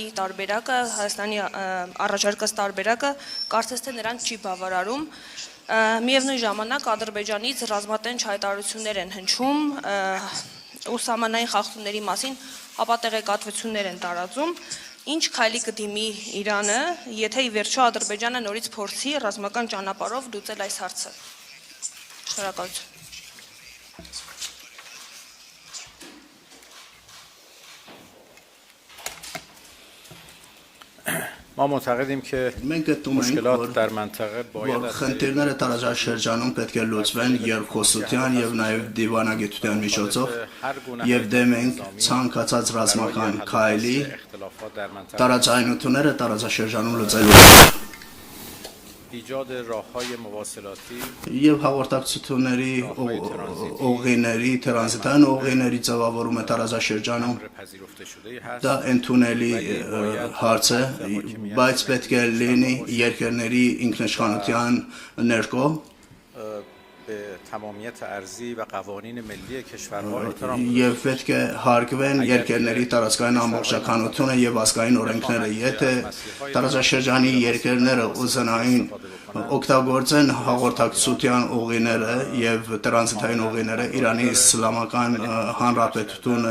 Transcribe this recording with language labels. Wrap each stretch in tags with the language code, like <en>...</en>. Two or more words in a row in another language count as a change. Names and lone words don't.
<hy>տարբերակը, Հայաստանի առաջարկած տարբերակը կարծես թե նրանց չի բավարարում։ Միևնույն ժամանակ Ադրբեջանից ռազմատենչ հայտարարություններ են հնչում ու սահմանային խախտումների մասին հապատեղեկատվություններ են տարածում։ Ինչ քայլի կդիմի Իրանը, եթե ի վերջո Ադրբեջանը նորից փորձի ռազմական ճանապարհով լուծել այս հարցը։ Շնորհակալություն։</hy> <fa>ما معتقدیم که مشکلات در منطقه باید</fa> <hy>խնդիրները տարածաշրջանում պետք է լուծվեն երկխոսության եւ նաեւ դիվանագիտության միջոցով եւ դեմ ենք ցանկացած ռազմական քայլի տարածայնությունները տարածաշրջանում լուծելու</hy> <fa>ایجاد راههای مواصلاتی</fa> <hy>եւ հաղորդակցությունների ուղիների տրանզիտային ուղիների ձևավորումը տարածաշրջանում դա ընդունելի հարց է բայց պետք է լինի երկրների ինքնիշխանության ներքո</hy> <fa>تمامیت ارضی و قوانین ملی کشورها احترام</fa> <hy>եւ պետք է հարգվեն երկրների տարածքային ամբողջականությունը եւ ազգային օրենքները եթե տարածաշրջանի երկրները ուզենային օգտագործեն հաղորդակցության ուղիները եւ տրանզիտային ուղիները Իրանի Իսլամական Հանրապետությունը</hy>